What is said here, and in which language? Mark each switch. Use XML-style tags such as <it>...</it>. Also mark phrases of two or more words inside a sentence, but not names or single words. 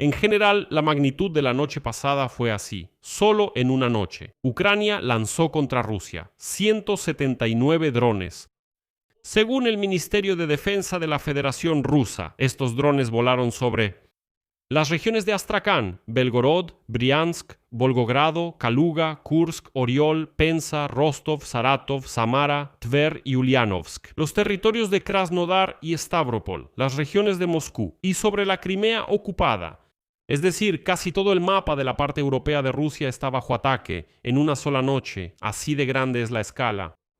<es>En general, la magnitud de la noche pasada fue así. Solo en una noche, Ucrania lanzó contra Rusia 179 drones. Según el Ministerio de Defensa de la Federación Rusa, estos drones volaron sobre las regiones de Astrakán, Belgorod, Briansk, Volgogrado, Kaluga, Kursk, Oriol, Penza, Rostov, Saratov, Samara, Tver y Ulyanovsk, los territorios de Krasnodar y Stavropol, las regiones de Moscú y sobre la Crimea ocupada. Es decir, casi todo el mapa de la parte europea de Rusia está bajo ataque en una sola noche, así de grande es la escala.</es>